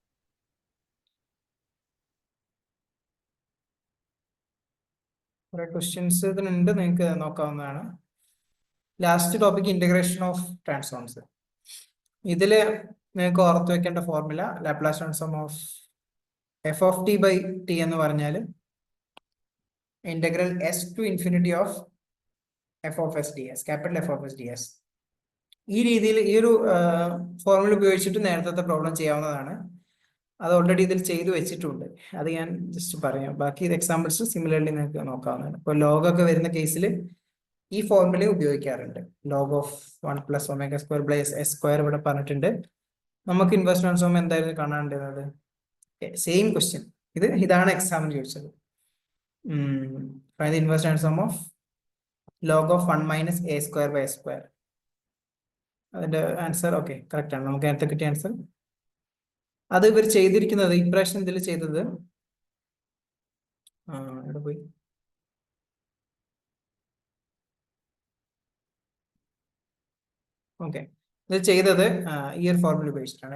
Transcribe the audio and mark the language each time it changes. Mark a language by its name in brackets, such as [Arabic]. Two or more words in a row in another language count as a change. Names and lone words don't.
[Malayalam] കുറെ ക്വസ്റ്റ്യൻസ് ഇതിനുണ്ട്, നിങ്ങൾക്ക് നോക്കാവുന്നതാണ്. [English] Last topic integration of transforms. [Malayalam] ഇതില് നിങ്ങൾക്ക് ഓർത്ത് വെക്കേണ്ട [English] formula Laplace transform of f of t by t [Malayalam] എന്ന് പറഞ്ഞാൽ [English] integral s to infinity of f of s ds, capital F of s ds, ക്യാപിറ്റൽ F of s ds. [Malayalam] ഈ രീതിയിൽ ഈ ഒരു ഫോർമുല ഉപയോഗിച്ചിട്ട് നേരത്തെ പ്രോബ്ലം ചെയ്യാവുന്നതാണ്. അത് ഓൾറെഡി ഇതിൽ ചെയ്തു വെച്ചിട്ടുണ്ട്. അത് ഞാൻ ജസ്റ്റ് പറയാം. ബാക്കി [English] examples similarly [Malayalam] നിങ്ങൾക്ക് നോക്കാവുന്നതാണ്. ഇപ്പോൾ ലോഗ് ഒക്കെ വരുന്ന കേസിൽ ഈ ഫോർമുല ഉപയോഗിക്കാറുണ്ട്. [English] log of 1 + ω² s square [Malayalam] ഇവിടെ പറഞ്ഞിട്ടുണ്ട്. നമുക്ക് [English] inverse transform [Malayalam] എന്തായിരുന്നു കാണാണ്ടത്? [English] same question. [Malayalam] ഇതാണ് എക്സാമിന് ചോദിച്ചത്. [English] inverse transform of log of 1 -- a² / s². [Malayalam] അതിന്റെ [English] answer okay correct [Malayalam] ആണ്. നമുക്ക് നേരത്തെ കിട്ടിയ ആൻസർ അത് ഇവർ ചെയ്തിരിക്കുന്നത് ഇപ്രാവശ്യം ഇതിൽ ചെയ്തത് എവിടെ പോയി? ഓക്കെ, ഇത് ചെയ്തത് ഈ ഒരു ഫോർമുല ഉപയോഗിച്ചിട്ടാണ്.